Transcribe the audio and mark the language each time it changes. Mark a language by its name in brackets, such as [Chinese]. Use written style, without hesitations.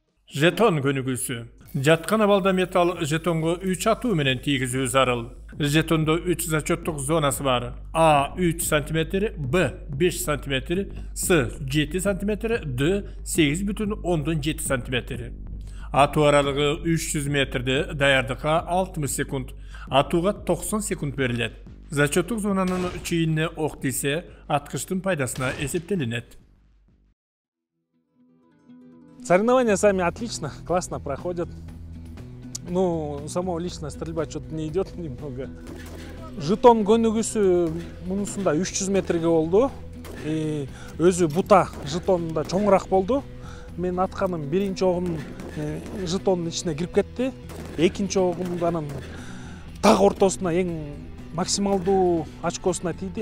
[Kyrgyz] Жетон көнүгүүсү. Жаткан абалда металл жетонго 3 атуу менен тийгизүү зарыл. [Kazakh] Jetonda 3 зачеттік зонасы бар. A 3 см, B 5 см, C 7 см, D 8,7 см. Ату аралығы 300 метрде, даярдыққа 60 секунд, атуға 90 секунд беріледі. Зачеттік зонаның чейініне оқ тисе, атқыштың пайдасына есептелінеді. [Russian] Соревнования сами отлично, классно проходят. Ну, само лично стрельба что-то не идет немного. [Kyrgyz] Жетон көнүгүүсү мунусунда 300 метрге болду. Өзү бута жетонунда чоңураак болду. Мен атканым биринчи огум жетондун ичине кирип кетти. Экинчи огумданын так ортосуна эң максималдуу очкосуна тийди.